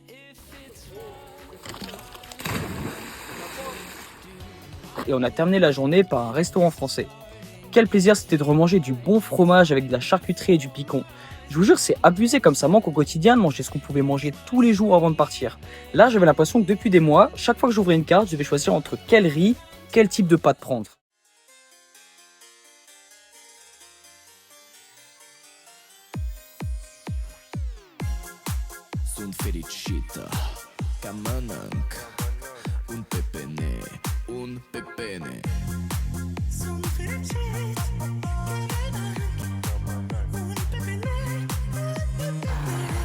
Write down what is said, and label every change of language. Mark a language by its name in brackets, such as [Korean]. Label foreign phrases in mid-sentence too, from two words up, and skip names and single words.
[French] Et on a terminé la journée par un restaurant français. Quel plaisir c'était de remanger du bon fromage avec de la charcuterie et du picon. Je vous jure, c'est abusé comme ça manque au quotidien de manger ce qu'on pouvait manger tous les jours avant de partir. Là, j'avais l'impression que depuis des mois, chaque fois que j'ouvrais une carte, je devais choisir entre quel riz, quel type de pâte prendre. [Romanian] Sunt fericită ca mănânc un pepene, un pepene. Sunt fericit ca mănânc un pepene, un pepene.